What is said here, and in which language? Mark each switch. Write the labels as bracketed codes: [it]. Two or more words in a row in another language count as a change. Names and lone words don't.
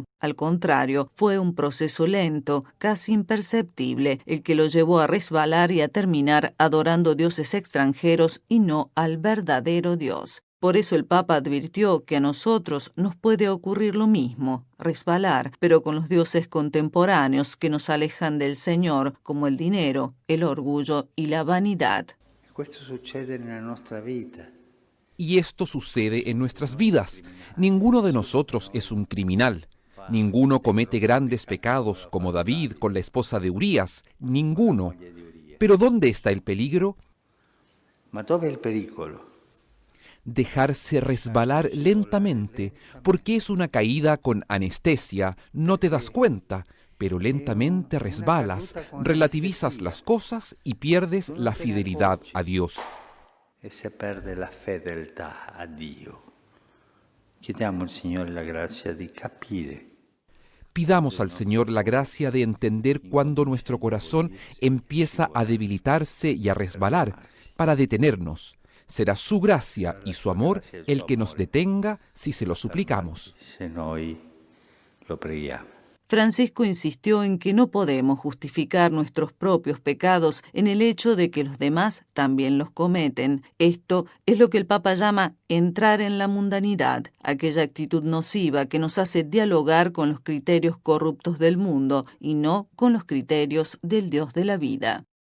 [es] Al contrario, fue un proceso lento, casi imperceptible, el que lo llevó a resbalar y a terminar adorando dioses extranjeros y no al verdadero Dios. Por eso el Papa advirtió que a nosotros nos puede ocurrir lo mismo, resbalar, pero con los dioses contemporáneos que nos alejan del Señor, como el dinero, el orgullo y la vanidad. [it] Questo succede nella nostra vita. [es] Y esto sucede en nuestras vidas. Ninguno de nosotros es un criminal. Ninguno comete grandes pecados como David con la esposa de Urías. Ninguno. Pero ¿dónde está el peligro? [it] Ma dove è il pericolo? [es] Dejarse resbalar lentamente, porque es una caída con anestesia, no te das cuenta, pero lentamente resbalas, relativizas las cosas y pierdes la fidelidad a Dios. [it] E se perde la fedeltà a Dio. Chiediamo al Signore la grazia di capire. [es] Pidamos al Señor la gracia de entender cuando nuestro corazón empieza a debilitarse y a resbalar, para detenernos. Será su gracia y su amor el que nos detenga si se lo suplicamos. [it] Se noi lo preghiamo. [es] Francisco insistió en que no podemos justificar nuestros propios pecados en el hecho de que los demás también los cometen. Esto es lo que el Papa llama entrar en la mundanidad, aquella actitud nociva que nos hace dialogar con los criterios corruptos del mundo y no con los criterios del Dios de la vida.